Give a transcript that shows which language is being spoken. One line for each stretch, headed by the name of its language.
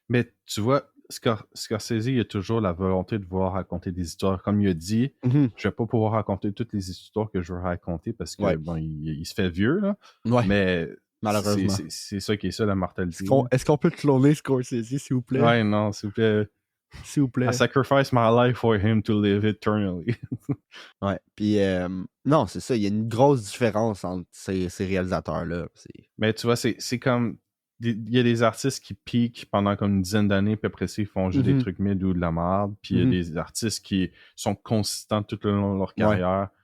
French: Mais tu vois, Scorsese, il a toujours la volonté de vouloir raconter des histoires. Comme il a dit, je vais pas pouvoir raconter toutes les histoires que je veux raconter parce que bon, il se fait vieux, là. Ouais. Mais malheureusement. C'est ça qui est ça, la mortalité. Est-ce qu'on peut cloner Scorsese, s'il vous plaît? Ouais, non, s'il vous plaît. S'il vous plaît.
English: I sacrifice my life for him to live eternally.
French: Ouais, puis non, c'est ça, il y a une grosse différence entre ces réalisateurs-là. Mais tu vois, c'est comme... Il y a des artistes qui piquent pendant comme une dizaine d'années, puis après ça, ils font juste des trucs mid ou de la merde. Puis il y a des artistes qui sont consistants tout le long de leur carrière.